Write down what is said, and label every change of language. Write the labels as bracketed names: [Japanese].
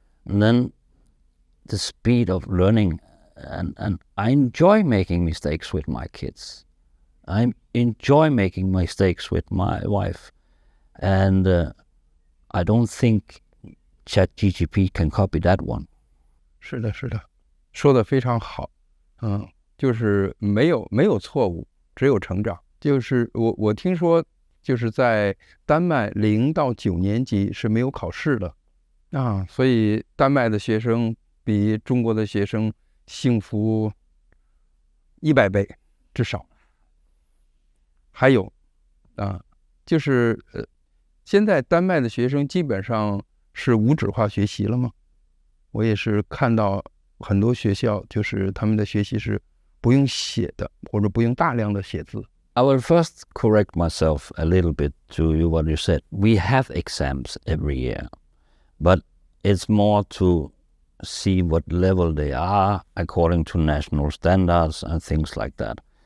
[English] And then the speed of learning, and I enjoy making mistakes with my kids. I enjoy making mistakes with my wife. And I don't think ChatGDP can copy that one. [Chinese] 是的，是的，说得非常好。就是没有错误，只有成长。就是我听说，就是在丹麦0到9年级是没有考试的啊，所以丹麦的学生比中国的学生幸福100倍至少。还有就是现在丹麦的学生基本上是无纸化学习了吗？我也是看到很多学校，就是他们的学习是不用写的，或者不用大量的写字。 [English] I will first correct myself a little bit to what you said. We have exams every year, but it's more to see what level they are according to national standards and things like that.